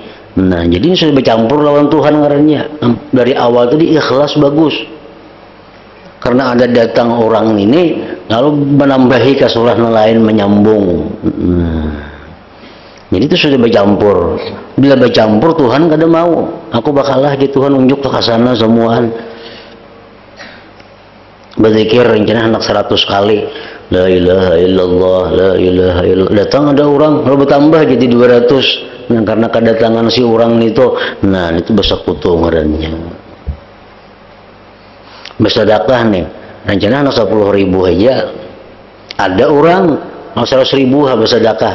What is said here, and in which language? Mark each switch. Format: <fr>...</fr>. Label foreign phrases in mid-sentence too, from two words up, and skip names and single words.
<bjn>Nah jadi ini sudah bercampur lawan Tuhan ngarannya. Dari awal tadi ikhlas bagus, karena ada datang orang ini lalu menambahi ke surah lain menyambung. Jadi itu sudah bercampur. Bila bercampur Tuhan kada mau. Aku bakalah di Tuhan unjuk ke sana semuaan. Berzikir rencana hendak 100 kali.</bjn> <ar>لا إله إلا الله، لا إله إلا الله.</ar> <bjn>Datang ada orang lalu bertambah jadi 200. Nah, karena kedatangan si orang itu, nah itu bersekutu ngarannya. Bersedekah nih, rencana 10.000 aja. Ada orang 100.000 bersedekah.</bjn>